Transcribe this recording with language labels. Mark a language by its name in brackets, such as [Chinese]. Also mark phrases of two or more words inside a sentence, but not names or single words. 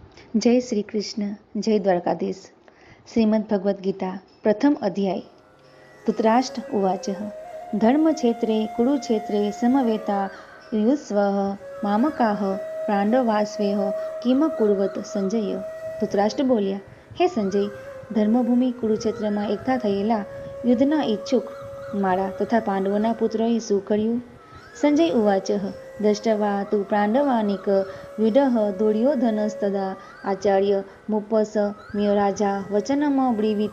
[Hindi] जय श्री कृष्ण। जय द्वारकाधीश। [Sanskrit] श्रीमद्भगवद्गीता प्रथम अध्याय। धृतराष्ट्र उवाच धर्मक्षेत्रे कुरुक्षेत्रे समवेता युयुत्सवः मामकाः पांडवास्वेह किम कुर्वत संजय। [Gujarati] ધૃતરાષ્ટ્ર બોલ્યા, હે સંજય, ધર્મભૂમિ કુરુક્ષેત્રમાં એકઠા થયેલા યુદ્ધના ઈચ્છુક મારા તથા પાંડવોના પુત્રોએ શું કર્યું? [Sanskrit] સંજય ઉવાચ દ્રષ્ટવા તુ પાંડવાનિક વિડહ દુર્યોધનસ્તદા આચાર્ય મુપસ મિય રાજા વચનમ બ્રીવીત।